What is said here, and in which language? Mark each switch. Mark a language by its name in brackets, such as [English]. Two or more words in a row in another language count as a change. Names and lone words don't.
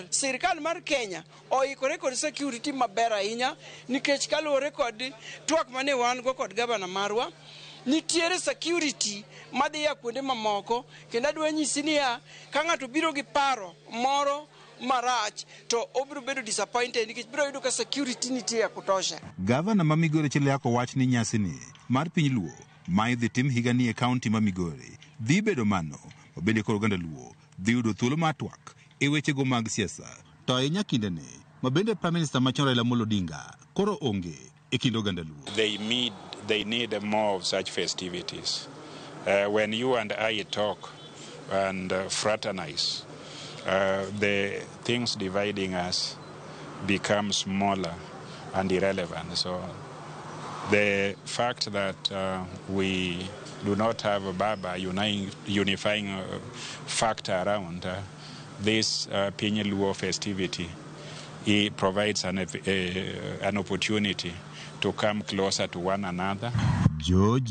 [Luo (Kenya and Tanzania)] Sirikal mar Kenya oikore kod security maber ahinya nikech kaluwore kod twak mane wan go kod gavana marwa, nitiere security madhi ya kuonde mamoko, kendo adwa nyisi ni ka ng'ato biro gi paro moro marach to obiro bedo disappointed nikech biro yudo ka security nitie [Swahili] ya kutosha. [Luo (Kenya and Tanzania)] Gavana ma Migori Chila Yako wach ni nyasi ni mar piny Luo ma idhi tim higa ni e kaunti ma Migori dhi bedo mano obende koro oganda Luo dhi yudo thuolo mar twak e wechego mag siasa. To ahinya kinde ni ma bende [English] Prime Minister [Luo (Kenya and Tanzania)] machon Raila Amolo Odinga koro onge e kind oganda Luo. [English] They need more of such festivities. When you and I talk and fraternize, the things dividing us become smaller and irrelevant. So the fact that we do not have a Baba unifying factor around this Piny Luo festivity, it provides an opportunity to come closer to one another.